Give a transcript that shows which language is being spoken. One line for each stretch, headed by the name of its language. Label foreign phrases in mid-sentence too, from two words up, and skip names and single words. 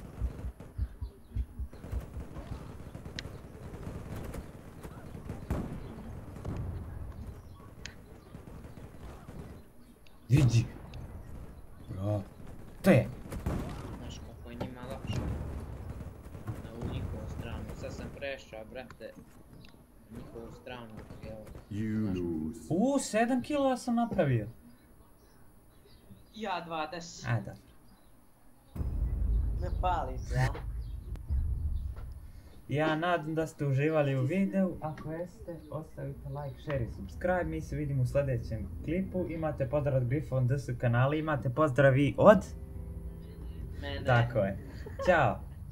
Bosnian: Vidi. Bro. Te. Znaš kako je njima lakše. Na ovu njihovu stranu. Sad sam prešao, brate. Na njihovu stranu, evo.
English: You lose.
Bosnian: 7 kilova sam napravio. Ja 20. A da. Ne pali se, a? Ja nadam da ste uživali u videu, ako jeste, ostavite like, share i subscribe, mi se vidimo u sljedećem klipu, imate pozdrav od Bifon DS kanala, imate pozdravi od... Mene. Tako je. Ćao!